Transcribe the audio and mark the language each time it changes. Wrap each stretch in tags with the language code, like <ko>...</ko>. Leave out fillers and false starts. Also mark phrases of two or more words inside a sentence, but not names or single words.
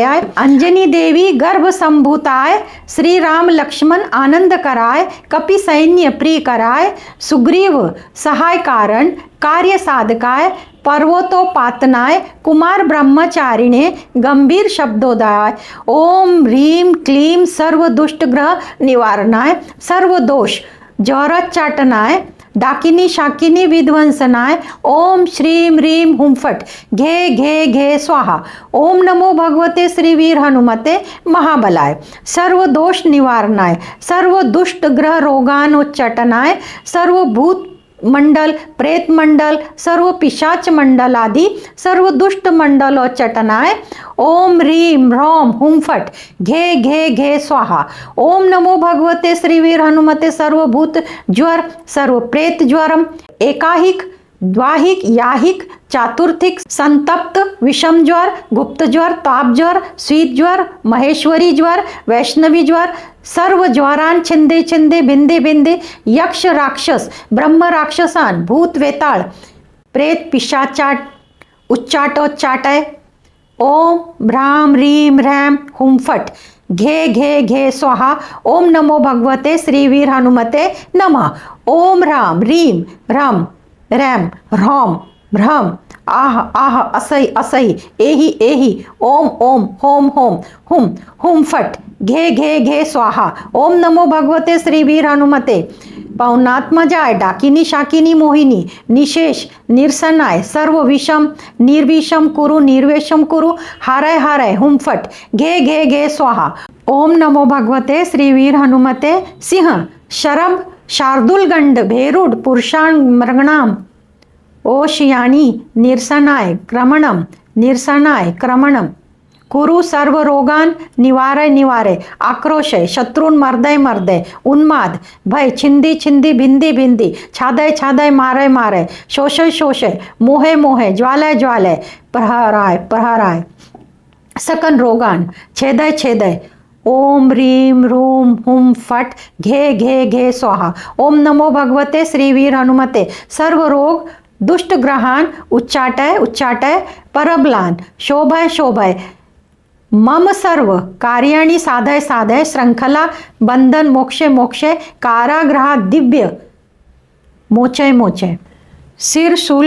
<sa>अंजनी देवी गर्भ संभूताय श्री राम लक्ष्मण आनंद कराय कपि सैन्य प्रिय कराय सुग्रीव सहाय कारण कार्य साधकाय पर्वतोपातनाय कुमार ब्रह्मचारिणे गंभीर शब्दोदय ओम ह्रीम क्लीम सर्व दुष्ट ग्रह निवारणाय सर्व दोष जौरच्चाटनाय डाकिनी शाकिनी विध्वंसनाय ओम श्रीम ह्रीम हुम फट घे घे घे स्वाहा। ओम नमो भगवते श्री वीर हनुमते महाबलाय सर्व दोष निवारणाय सर्व दुष्ट ग्रह रोगानोच्चाटनाय सर्व भूत मंडल प्रेत मंडल सर्व पिशाच मंडल आदि सर्व दुष्ट मंडलोच्चाटनाय ओम ह्रीम ह्रौम हुम फट घे घे घे स्वाहा। ओम नमो भगवते श्रीवीर हनुमते सर्वभूत ज्वर सर्व प्रेत ज्वरम एकाहिक द्वाहिक याहिक चातुर्थिक संतप्त विषम ज्वर गुप्त ज्वर ताप ज्वर शीत ज्वर महेश्वरी ज्वर वैष्णवी ज्वर सर्व ज्वरान छिंदे छिंदे भिंदे भिंदे यक्ष राक्षस ब्रह्म राक्षसान भूत वेताळ प्रेत पिशाचाट उच्चाटोच्चाटय ओम भ्राम ह्रीम ह्रैम हुम फट घे घे घे स्वाहा। ओम नमो भगवते श्रीवीर हनुमते नमः। ओम ह्राम ह्रीम ह्रम रैम ह्रौम भ्रम आह आह असई असई एहि एहि ओम ओम होम होम हुम हुम फट घे घे घे स्वाहा। ओम नमो भगवते श्रीवीर हनुमते पौनात्मजाय डाकिनी शाकिनी मोहिनी निशेष निरसनाय सर्व विषम निर्विषम कुरु निर्वेशम कुरु हारय हारय हुम फट घे घे घे स्वाहा। ओम नमो भगवते श्रीवीर हनुमते सिंह शरभ शार्दुलगंड भेरुड पुरुषाण मृगणाम ओशयानी निरसनाय क्रमणम कुरु सर्व रोगान निवारय निवारय आक्रोशय शत्रुन मर्दय मर्दय उन्माद भय छिंदी छिंदी भिंदी भिंदी छादय छादय मारय मारय शोषय शोषय मोहे मोहे ज्वालय ज्वालय प्रहराय प्रहराय सकन रोगान छेदय छेदय ओम ह्रीम ह्रूम हुम फट घे घे घे स्वाहा। ओम नमो भगवते श्रीवीर हनुमते सर्व रोग दुष्ट ग्रहान उच्चाटय उच्चाटय परबलान शोभय शोभय मम सर्व कार्याणि साधय साधय श्रृंखला बंधन मोक्षे मोक्षे कारागृहा दिव्य मोचय मोचय सिर शूल</sa>